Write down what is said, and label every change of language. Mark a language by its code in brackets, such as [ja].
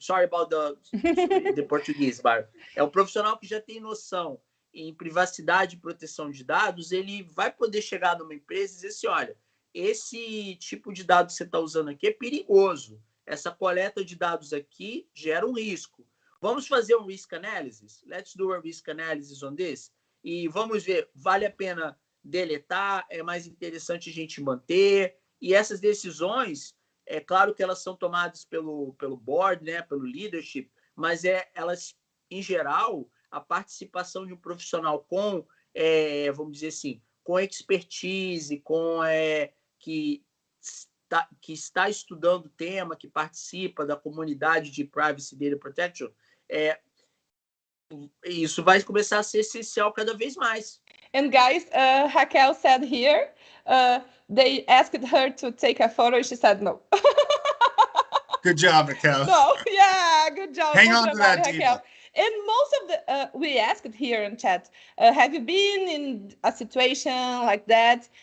[en] Sorry about the [pt] português, Byron. É um profissional que já tem noção em privacidade e proteção de dados, ele vai poder chegar numa empresa e dizer assim, olha, esse tipo de dado que você está usando aqui é perigoso. Essa coleta de dados aqui gera um risco. Vamos fazer um risk analysis? [en] Let's do a risk analysis on this. [pt] E vamos ver, vale a pena deletar? É mais interessante a gente manter? E essas decisões, é claro que elas são tomadas pelo board, né, pelo leadership, mas elas, em geral, a participação de um profissional com, vamos dizer assim, com expertise, que está estudando o tema, que participa da comunidade de Privacy Data Protection, isso vai começar a ser essencial cada vez mais. [en] And guys, Raquel said here, they asked her to take a photo and she said no. Good job, Raquel. No, yeah, good job. Hang on to that, Raquel. And most of the, we asked here in chat, have you been in a situation like that?